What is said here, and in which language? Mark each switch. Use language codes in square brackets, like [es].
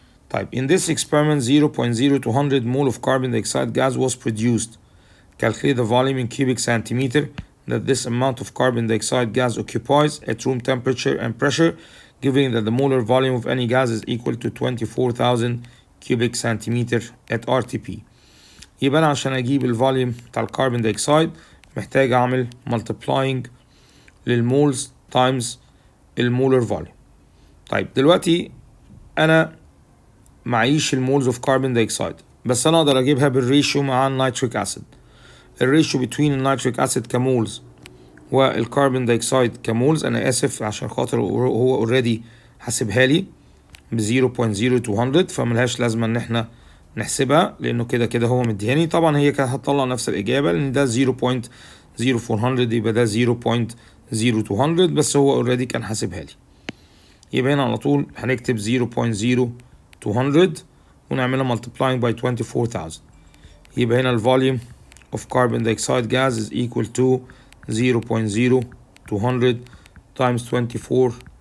[en] طيب in this experiment 0.0200 mole of carbon dioxide gas was produced. Calculate the volume in cubic centimeter that this amount of carbon dioxide gas occupies at room temperature and pressure, given that the molar volume of any gas is equal to 24,000 cubic centimeter at RTP. [ar] يبقى أنا عشان أجيب الفوليوم بتاع الكربون دايوكسيد محتاج أعمل multiplying للمولز times المولر فوليوم. طيب دلوقتي أنا معيش المولز of carbon dioxide، بس أنا أقدر أجيبها بالريشيو مع النيتريك أسيد. الريشيو between النيتريك أسيد كمولز والكربون دايوكسيد كمولز، أنا آسف عشان خاطر هو اوريدي حاسبها لي ب 0.0200 فملهاش لازمة إن احنا نحسبها لأنه كده كده هو مديهاني. طبعا هي كانت هتطلع نفس الإجابة لأن ده 0.0400 يبقى ده 0.0200 بس هو اوريدي كان حاسبها لي. يبقى هنا على طول هنكتب 0.0200 ونعملها [en] multiplying by 24,000. [ar] يبقى هنا الفوليوم [en] of carbon dioxide gas is equal to 0.0200 times 24,000.